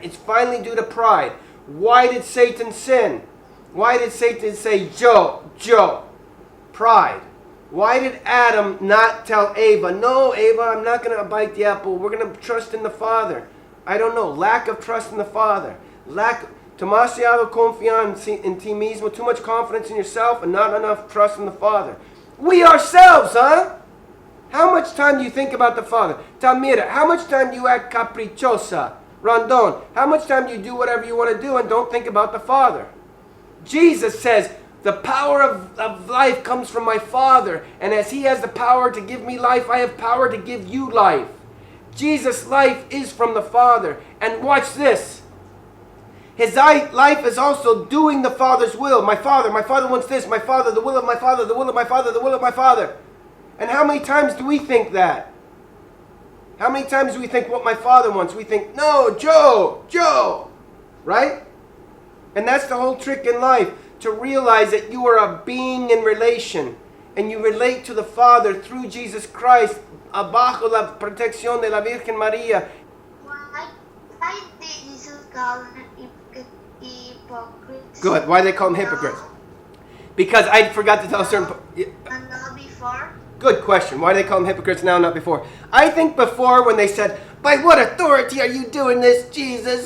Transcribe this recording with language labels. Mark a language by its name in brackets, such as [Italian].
[English] It's finally due to pride. Why did Satan sin? Why did Satan say, Joe? Pride. Why did Adam not tell Eva, no, Eva, I'm not going to bite the apple. We're going to trust in the Father. I don't know. Lack of trust in the Father. [Spanish] Demasiado confianza en ti mismo. [English] Too much confidence in yourself and not enough trust in the Father. We ourselves, huh? How much time do you think about the Father? Tamira, how much time do you act caprichosa? Rondon, how much time do you do whatever you want to do and don't think about the Father? Jesus says, The power of life comes from my Father. And as He has the power to give me life, I have power to give you life. Jesus' life is from the Father. And watch this. His life is also doing the Father's will. My Father wants this. My Father, the will of my Father, the will of my Father, the will of my Father. And how many times do we think that? How many times do we think what my Father wants? We think, no, Joe. Right? And that's the whole trick in life. To realize that you are a being in relation. And you relate to the Father through Jesus Christ. [Spanish] Abajo la protección de la Virgen María. [English] Why did Jesus call them hypocrites? Good. Why do they call them hypocrites? Because I forgot to tell a certain... And not before? Good question. Why do they call them hypocrites now, not before? I think before when they said, by what authority are you doing this, Jesus?